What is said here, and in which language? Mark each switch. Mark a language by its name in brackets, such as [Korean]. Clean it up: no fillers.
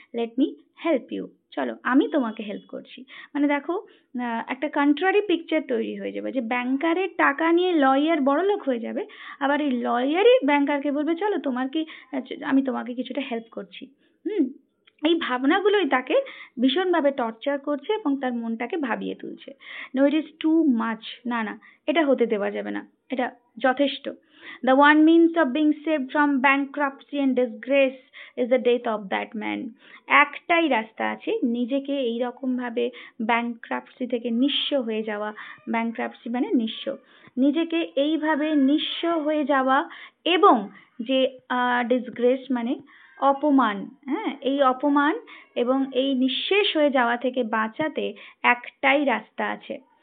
[English] let me help you, [Bangla] চলো আমি তোমাকে হেল্প করছি। মানে দেখো, একটা কন্ট্রারি পিকচার তৈরি হয়ে যাবে, যে ব্যাংকারের টাকা নিয়ে লয়ার বড়লোক হয়ে যাবে, আবার এই লয়ারই ব্যাংকারকে বলবে চলো তোমার কি, আমি তোমাকে কিছুটা হেল্প করছি। এই ভাবনাগুলোই তাকে ভীষণভাবে টর্চার করছে এবং তার মনটাকে ভাবিয়ে তুলছে। [English] no, it is too much, [Bangla] না না, এটা হতে দেওয়া যাবে না, এটা যথেষ্ট। [English] The one means of being saved from bankruptcy and disgrace is the death of that man. [Bangla] একটাই রাস্তা আছে নিজেকে এইরকম ভাবে ব্যাংক্রাপসি থেকে নিঃস্ব হয়ে যাওয়া। ব্যাংক্রাপসি মানে নিঃস্ব, নিজেকে এইভাবে নিঃস্ব হয়ে যাওয়া, এবং যে ডিসগ্রেস মানে অপমান। হ্যাঁ, এই অপমান এবং এই নিঃশেষ হয়ে যাওয়া থেকে বাঁচাতে একটাই রাস্তা আছে।